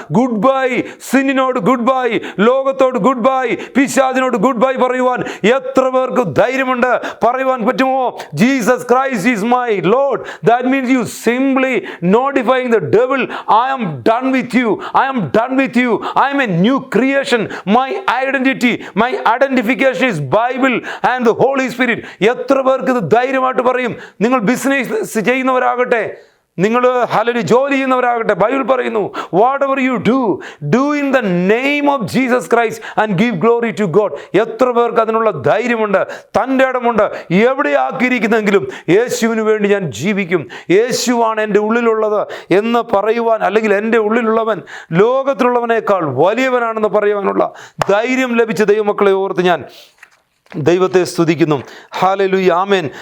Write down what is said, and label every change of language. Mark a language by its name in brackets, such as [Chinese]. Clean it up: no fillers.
[English] goodbye [Malayalam] സിന്നിനോട്, good bye ലോകത്തോട്, good bye പിശാചിനോട് good bye പറയുവാൻ എത്ര പേർക്ക് ധൈര്യമുണ്ട്? പറയുവാൻ പറ്റുമോ? [English] Jesus Christ is my Lord. That means you simply notifying the devil, I am done with you. I am done with you. I am a new creation. My identity, my identification is Bible and the Holy Spirit. [Malayalam] എത്ര പേർക്ക് ഇത് ധൈര്യമായിട്ട് പറയും? നിങ്ങൾ business ചെയ്യുന്നവരാകട്ടെ, നിങ്ങൾ hallelujah ജോലി ചെയ്യുന്നവരാകട്ടെ, Bible പറയുന്നു, [English] Whatever you do in the name of Jesus Christ and give glory to God. [Malayalam] എത്ര പേർക്ക് അതിനുള്ള ധൈര്യമുണ്ട്, തൻ്റെ ഇടമുണ്ട്? എവിടെയാക്കിയിരിക്കുന്നെങ്കിലും യേശുവിന് വേണ്ടി ഞാൻ ജീവിക്കും, യേശുവാണ് എൻ്റെ ഉള്ളിലുള്ളത് എന്ന് പറയുവാൻ, അല്ലെങ്കിൽ എൻ്റെ ഉള്ളിലുള്ളവൻ ലോകത്തിലുള്ളവനേക്കാൾ വലിയവനാണെന്ന് പറയുവാനുള്ള ധൈര്യം ലഭിച്ച ദൈവമക്കളെ ഓർത്ത് ഞാൻ ദൈവത്തെ സ്തുതിക്കുന്നു. ഹല്ലേലൂയ, ആമേൻ.